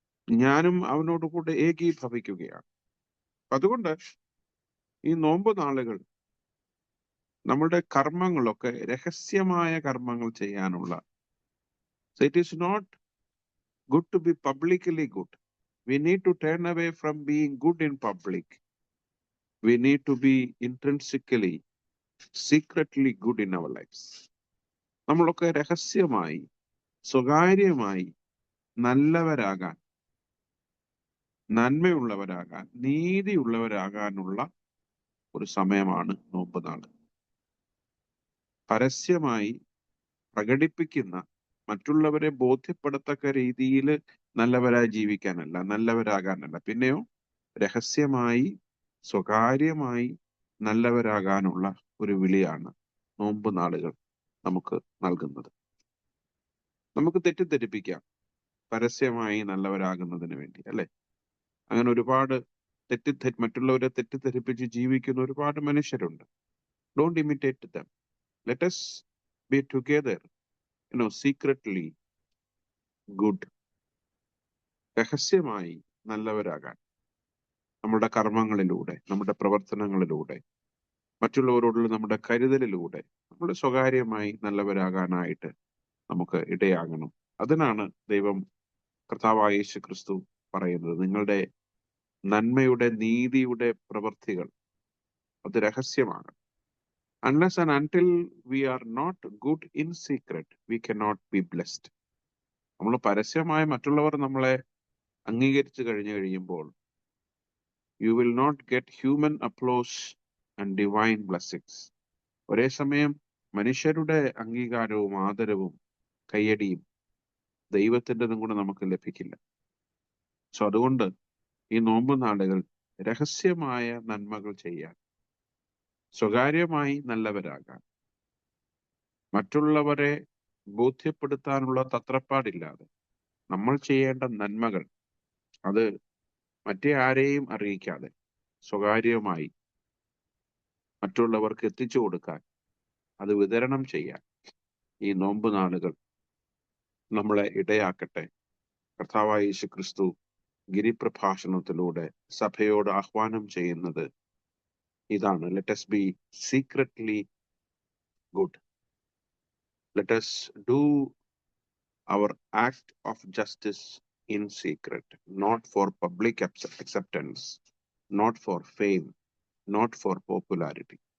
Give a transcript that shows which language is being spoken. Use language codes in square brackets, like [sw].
[ml] ഞാനും അവനോട് കൂടെ ഏകീഭവിക്കുകയാണ്. അതുകൊണ്ട് ഈ നോമ്പ് നാളുകൾ നമ്മളുടെ കർമ്മങ്ങളൊക്കെ രഹസ്യമായ കർമ്മങ്ങൾ ചെയ്യാനുള്ള, [en] It is not good to be publicly good. We need to turn away from being good in public. We need to be intrinsically, secretly good in our lives. [ml] നമ്മളൊക്കെ രഹസ്യമായി, സ്വകാര്യമായി നല്ലവരാകാൻ, നന്മയുള്ളവരാകാൻ, നീതിയുള്ളവരാകാനുള്ള ഒരു സമയമാണ് നോമ്പ് നാൾ. പരസ്യമായി പ്രകടിപ്പിക്കുന്ന, മറ്റുള്ളവരെ ബോധ്യപ്പെടത്തക്ക രീതിയിൽ നല്ലവരായി ജീവിക്കാനല്ല, നല്ലവരാകാനല്ല, പിന്നെയോ രഹസ്യമായി, സ്വകാര്യമായി നല്ലവരാകാനുള്ള ഒരു വിളിയാണ് നോമ്പ് നാളുകൾ നമുക്ക് നൽകുന്നത്. നമുക്ക് തെറ്റിദ്ധരിപ്പിക്കാം പരസ്യമായി നല്ലവരാകുന്നതിന് വേണ്ടി, അല്ലെ? അങ്ങനെ ഒരുപാട് മറ്റുള്ളവരെ തെറ്റിദ്ധരിപ്പിച്ച് ജീവിക്കുന്ന ഒരുപാട് മനുഷ്യരുണ്ട്. [en] Don't imitate them. Let us be together, secretly good. [ml] രഹസ്യമായി നല്ലവരാകാൻ നമ്മുടെ കർമ്മങ്ങളിലൂടെ, നമ്മുടെ പ്രവർത്തനങ്ങളിലൂടെ, മറ്റുള്ളവരോടുള്ള നമ്മുടെ കരുതലിലൂടെ നമ്മൾ സ്വകാര്യമായി നല്ലവരാകാനായിട്ട് നമുക്ക് ഇടയാകണം. അതിനാണ് ദൈവം, കർത്താവായ യേശു ക്രിസ്തു പറയുന്നത്, നിങ്ങളുടെ നന്മയുടെ, നീതിയുടെ പ്രവൃത്തികൾ അത് രഹസ്യമാണ്. [en] Unless and until we are not good in secret, we cannot be blessed. [ml] നമ്മൾ പരസ്യമായി മറ്റുള്ളവർ നമ്മളെ അംഗീകരിച്ചു കഴിയുമ്പോൾ, [en] you will not get human applause and divine blessings. [ml] ഒരേ സമയം മനുഷ്യരുടെ അംഗീകാരവും ആദരവും കയ്യടിയും ദൈവത്തിൻ്റെതും കൂടെ നമുക്ക് ലഭിക്കില്ല. സോ അതുകൊണ്ട് ഈ നോമ്പ് നാളുകൾ രഹസ്യമായ നന്മകൾ ചെയ്യാൻ, സ്വകാര്യമായി നല്ലവരാകാൻ, മറ്റുള്ളവരെ ബോധ്യപ്പെടുത്താനുള്ള തത്രപ്പാടില്ലാതെ നമ്മൾ ചെയ്യേണ്ട നന്മകൾ അത് മറ്റേ ആരെയും അറിയിക്കാതെ സ്വകാര്യമായി മറ്റുള്ളവർക്ക് എത്തിച്ചു കൊടുക്കാൻ, അത് വിതരണം ചെയ്യാൻ ഈ നോമ്പ് നാളുകൾ നമ്മളെ ഇടയാക്കട്ടെ. കർത്താവായ യേശു ക്രിസ്തു ഗിരിപ്രഭാഷണത്തിലൂടെ സഭയോട് ആഹ്വാനം ചെയ്യുന്നത് ഇതാണ്. [en] Let us be secretly good. Let us do our act of justice in secret, not for public acceptance, not for fame, not for popularity.